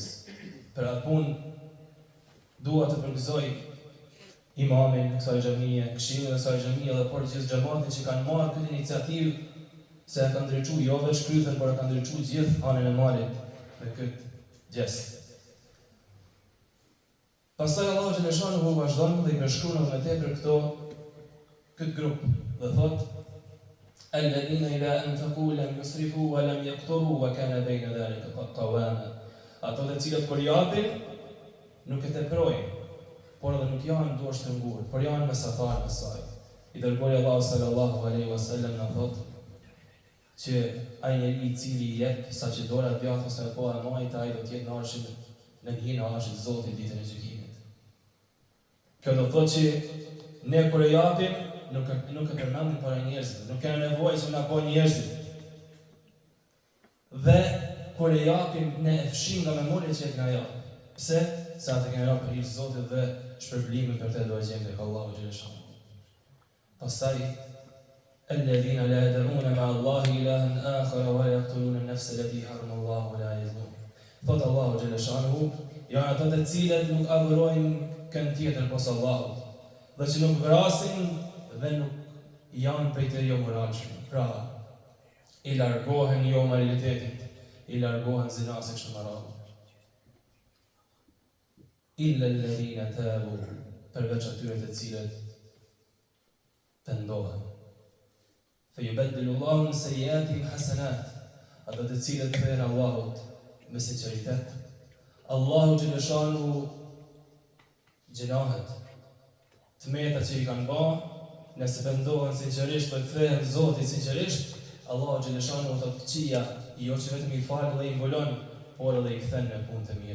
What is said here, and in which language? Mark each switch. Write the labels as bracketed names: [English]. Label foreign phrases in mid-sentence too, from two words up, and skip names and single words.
[Albanian] Për atë punë dua të përgëzoj imamin kësaj xhamie, këshillin e kësaj xhamie dhe por gjithë xhamatin që kanë marrë këtë iniciativë, se e kanë ndriçuar jo vetëm shkrythën, por e kanë ndriçuar gjithë anën e malit me këtë gjest. Pastaj Allahu xhaleshanu vazhdon dhe i përshkruan me tepër këtë grup dhe thot: [Arabic] "الذين إذا أنفقوا لم يسرفوا ولم يقتروا وكان بين ذلك قواما." [Albanian] Ato të cilët kur japin nuk e teprojnë, por edhe nuk janë dorë shtrënguar, por janë mesatar me saj. I dërguari Allahu [Arabic] صلى الله عليه وسلم [Albanian] na thot që ai njeri i cili jep saqë dora të djathta ose po e majt, ai do të jetë në arshin në hinë arshit të Zotit ditën e gjykimit. Kjo do thotë që ne kur e japim nuk e përmendim para njerëzve, nuk kemi nevojë që na bëjnë njerëzit. Dhe kur e japim ne e fshim nga memoria që nga ja. Pse? Se atë kemi japë për hir të Zotit dhe shpërblimin për të do e gjemë tek Allahu xhaleshanu. Pastaj [Arabic] الذين لا يدعون مع الله إلها آخر ولا يقتلون النفس التي حرم الله ولا يزنون. [Albanian] Thot Allahu xhaleshanu, janë ato të cilët nuk adhurojnë kënd tjetër posa Allahut, dhe që nuk vrasin dhe nuk janë prej të jo moralshëm. Pra, i largohen jo moralitetit, i largohen zinas e kështu me radhë. [Arabic] إلا الذين تابوا, [Albanian] përveç atyre të cilët pendohen. [Arabic] فيبدل الله من سيئاتهم حسنات. [Albanian] Ato të cilët kthehen Allahut me sinqeritet. Allahu xhaleshanu gjenahet të meta që i kanë bërë, nëse pendohen sinqerisht dhe kthehen Zotit sinqerisht, Allahu xhaleshanu do të qija, jo që vetëm i falë dhe i mbulon, por edhe i kthen në punë të mira.